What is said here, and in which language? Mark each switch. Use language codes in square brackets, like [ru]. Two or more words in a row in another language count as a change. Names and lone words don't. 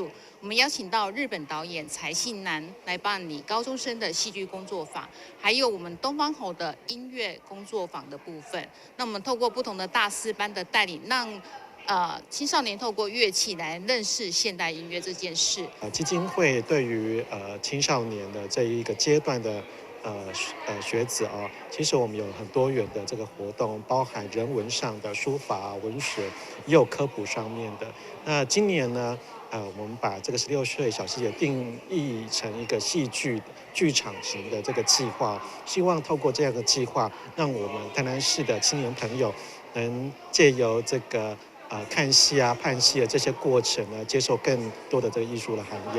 [zh] 我們邀請到日本導演柴信男來辦理高中生的戲劇工作坊，還有我們東方侯的音樂工作坊的部分。那我們透過不同的大師班的帶領，讓青少年透過樂器來認識現代音樂這件事。基金會對於青少年的這一個階段的学子哦，其实我们有很多元的这个活动，包含人文上的书法、文学，也有科普上面的。那今年呢，我们把这个16岁小细节定义成一个戏剧剧场型的这个计划，希望透过这样的计划，让我们台南市的青年朋友能借由这个看戏啊、判戏的这些过程呢，接受更多的这个艺术的涵养。